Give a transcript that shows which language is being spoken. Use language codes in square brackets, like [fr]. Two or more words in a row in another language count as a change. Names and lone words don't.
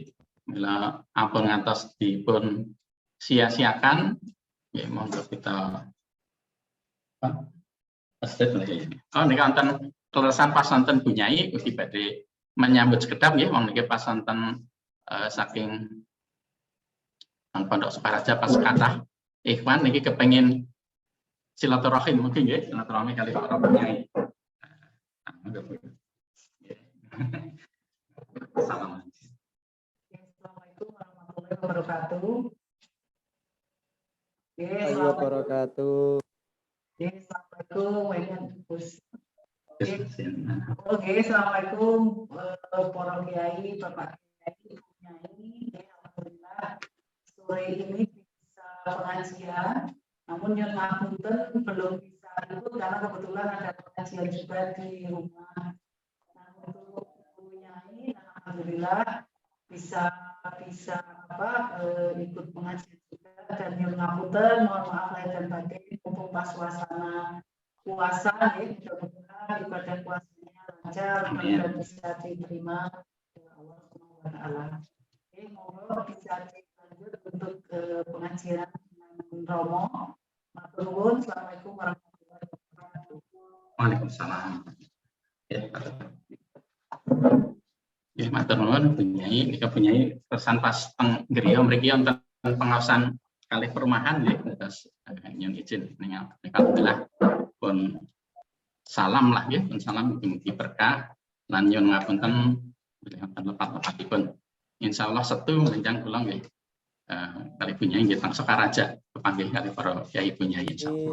[jv] Mila ampun ngantos dipun sia-siakan nggih monggo kita nika wonten kleresan pas wonten Bunyai ugi badhe menyambut sekedap nggih wong niki pas wonten saking Pondok Sukaraja pas kathah ikhwan niki kepengin silaturahim mungkin nggih silaturahmi kali para Bunyai. [ar] السلام عليكم ورحمة الله وبركاته. وبركاته. السلام عليكم السلام عليكم [id] para kiai, bapak kiai, Bunyai. Alhamdulillah sore ini bisa pengajian, namun yang ngapunten belum bisa ikut karena kebetulan ada pengajian juga di rumah. Nah, untuk Bunyai, alhamdulillah bisa ikut pengajian juga dan yang ngapunten mohon maaf lahir dan batin mumpung pas suasana puasa ya, mudah-mudahan ibadah puasanya lancar dan bisa diterima oleh [ar] الله سبحانه وتعالى. [id] Oke, monggo bisa dilanjut untuk pengajian Romo. [jv] Matur nuwun. [ar] السلام عليكم ورحمة الله وبركاته. وعليكم السلام. [jv] Ya, matur nuwun Bunyai nika Bunyai pesan pas teng griya mriki wonten pengaosan kalih perumahan nggih terus nyuwun izin nika alhamdulillah pun salam lah nggih pun salam mugi-mugi berkah lan nyuwun ngapunten wonten lepat-lepatipun insyaallah setu menjang kula nggih kali Bunyai nggih teng Sukaraja kepanggih kali para kyai Bunyai insyaallah.